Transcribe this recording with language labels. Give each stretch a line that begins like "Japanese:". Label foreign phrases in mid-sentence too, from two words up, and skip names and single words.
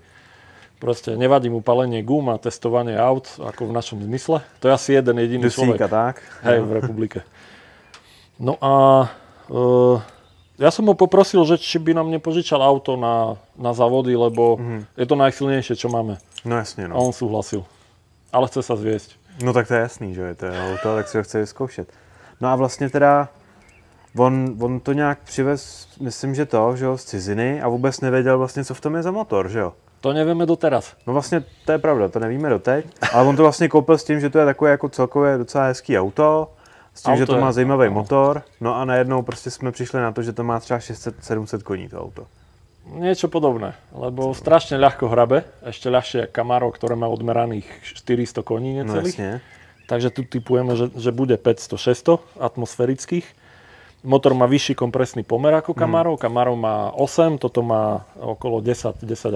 Slovak: Proste nevadí mu palenie gum a testovanie aut, ako v našom zmysle. To je asi jeden jediný človek. tak? Hej, v republike. No a ja som ho poprosil, že či by nám nepožičal auto na závody, lebo je to najsilnejšie, čo máme.
Czech: No jasně, no.
Slovak: A on súhlasil. Ale chce sa zviesť.
Czech: No tak to je jasný, že je to auto, tak si ho chce vyzkoušet. No a vlastně teda, on to nějak přivez, myslím, že že jo, z ciziny a vůbec nevěděl vlastně, co v tom je za motor, že jo?
Slovak: To nevieme doteraz.
Czech: No vlastně to je pravda, to nevíme doteď, ale on to vlastně koupil s tím, že to je takové jako celkově docela hezký auto, s tím, že to má zajímavý motor, no a najednou prostě jsme přišli na to, že to má třeba 600-700 koní to auto.
Slovak: Niečo podobné, lebo strašne ľahko hrabe, ešte ľahšie ako Camaro, ktoré má odmeraných 400 koní necelých. No, takže tu typujeme, že bude 500-600 atmosférických. Motor má vyšší kompresný pomer ako Camaro, Camaro má 8, toto má okolo 10-10,5.